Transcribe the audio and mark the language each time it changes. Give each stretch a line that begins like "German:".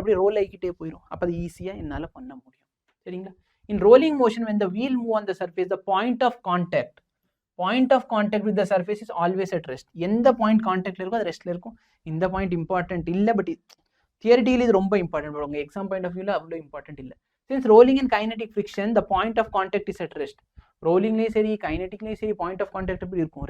Tamil: அப்படி ரோல் ஆகிக்கிட்டே போயிடும். அப்போ அது ஈஸியாக என்னால் பண்ண முடியும். சரிங்களா?
English: In rolling motion when the wheel move on the surface, the point of contact with the surface is always at rest.
Tamil: எந்த பாயிண்ட் கான்டாக்ட்ல இருக்கோ அது ரெஸ்ட்ல இருக்கும். இந்த பாயிண்ட் இம்பார்ட்டன்ட் இல்லை, பட் தியரிட்டிக்கலி இது ரொம்ப இம்பார்ட்டன்ட். உங்க எக்ஸாம் பாயிண்ட் ஆஃப் வியூல அவ்வளோ இம்பார்ட்டன்ட் இல்லை.
English: Since rolling and kinetic friction the point of contact is at rest.
Tamil: ரோலிங்லேயும் சரி கைனடிக்லேயும் சரி பாயிண்ட் ஆஃப் கான்டாக்ட் எப்படி இருக்கும்?